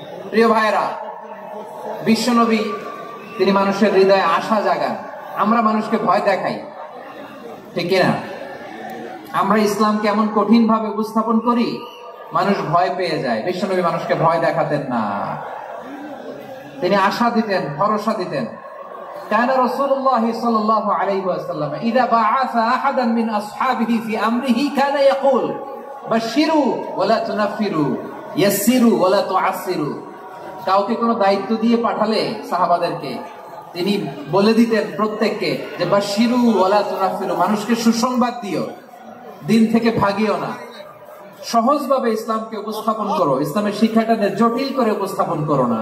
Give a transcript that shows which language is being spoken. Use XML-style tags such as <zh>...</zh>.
<bn>প্রিয় ভাইরা, বিশ্বনবী তিনি মানুষের হৃদয়ে আশা জাগান। আমরা মানুষকে ভয় দেখাই, ঠিক কিনা? আমরা ইসলামকে এমন কঠিন ভাবে উপস্থাপন করি, মানুষ ভয় পেয়ে যায়। বিশ্বনবী মানুষকে ভয় দেখাতেন না, তিনি আশা দিতেন, ভরসা দিতেন।</bn> <ar>كان رسول الله صلى الله عليه وسلم إذا بعث أحدا من أصحابه في أمره كان يقول بشروا ولا تنفروا يسروا ولا تعسروا।</ar> <bn>কাউকে কোনো দায়িত্ব দিয়ে পাঠালে সাহাবাদেরকে তিনি বলে দিতেন প্রত্যেককে যে</bn> <ar>বাশিরু ওয়ালা তুনাফিরু,</ar> <bn>মানুষকে সুসংবাদ দিও, দিন থেকে ভাগিও না। সহজভাবে ইসলামকে উপস্থাপন করো, ইসলামের শিক্ষাটাকে জটিল করে উপস্থাপন করো না।</bn>